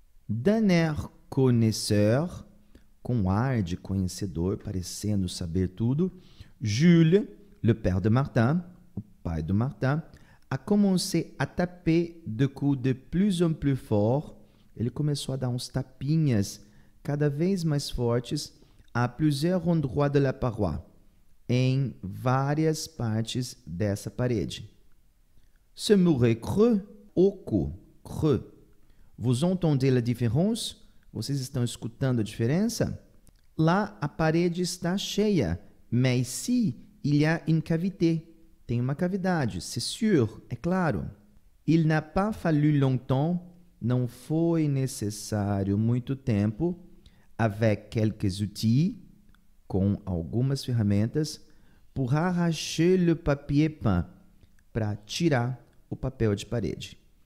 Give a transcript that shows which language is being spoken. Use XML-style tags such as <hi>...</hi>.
<fr>D'un air connaisseur,</fr> <pt>com ar de conhecedor, parecendo saber tudo,</pt> <fr>Jules, le père de Martin,</fr> <pt>o pai do Martin,</pt> <fr>a commencé à taper de coups de plus en plus forts.</fr> <pt>Ele começou a dar uns tapinhas cada vez mais fortes</pt> <fr>a plusieurs endroits de la paroi,</fr> <pt>em várias partes dessa parede.</pt> <fr>Ce mur est creux, oco, creux. Vous entendez la différence?</fr> <pt>Vocês estão escutando a diferença? Lá a parede está cheia,</pt> <fr>mais ici il y a une cavité.</fr> <pt>Tem uma cavidade,</pt> <fr>c'est sûr,</fr> <pt>é claro.</pt> <fr>Il n'a pas fallu longtemps,</fr> <pt>não foi necessário muito tempo,</pt> <fr>avec quelques outils,</fr> <pt>com algumas ferramentas,</pt> <fr>pour arracher le papier peint,</fr> <pt>para tirar o papel de parede.</pt>